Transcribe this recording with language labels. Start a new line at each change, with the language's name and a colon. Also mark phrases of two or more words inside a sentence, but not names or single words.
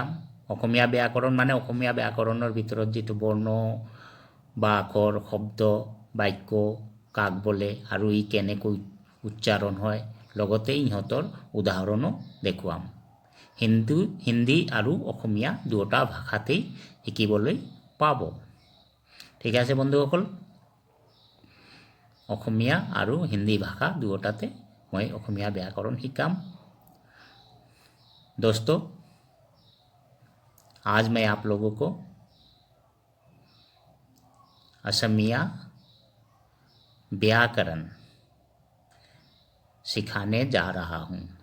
Assamese: অসমীয়া ব্যাকৰণ মানে অসমীয়া ব্যাকৰণৰ ভিতৰত যিটো বৰ্ণ বা আখৰ, শব্দ, বাক্য, কাক বোলে আৰু ই কেনেকৈ উচ্চাৰণ হয়, লগতে ইহঁতৰ উদাহৰণো দেখুৱাম। হিন্দী আৰু অসমীয়া দুয়োটা ভাষাতেই শিকিবলৈ পাব। ঠিক আছে বন্ধুসকল, অসমীয়া আৰু হিন্দী ভাষা দুয়োটাতে মই অসমীয়া ব্যাকৰণ শিকাম।
Hindi: दोस्तों, आज मैं आप लोगों को असमिया व्याकरण सिखाने जा रहा हूँ।